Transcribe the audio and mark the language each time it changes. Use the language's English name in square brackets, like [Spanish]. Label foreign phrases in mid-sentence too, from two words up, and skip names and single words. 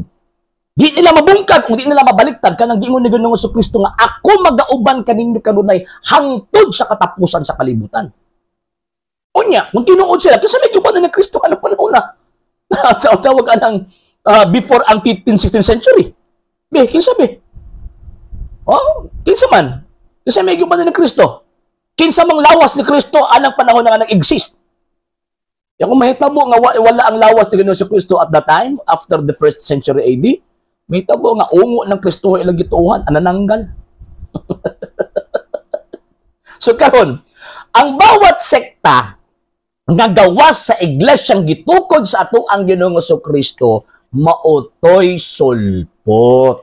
[Cebuano] Di nila mabungkag kung di nila mabaliktad kanang giingon ni Ginoong Jesucristo nga ako magauban kaninyo kanunay hangtod sa katapusan sa kalibutan. Unya, kung tinuod sila, kasi may gubanan ni Kristo ano panahon na. Tawag anang before ang 15th, 16th century. Kinsa be? Oh, kinsa man? Kasi may gubanan ni Kristo. Kinsa mang lawas ni Kristo anang panahon na nag-exist. Ya kung mahitabo nga wala ang lawas ni Ginoong Kristo [English] at that time, after the 1st century AD, [Cebuano] mahitabo nga ungo ng Kristo ilang gituohan, anananggal. So karon, ang bawat sekta nga gawas sa iglesyang gitukod sa ato ang Ginoong Jesucristo maotoy sulpot.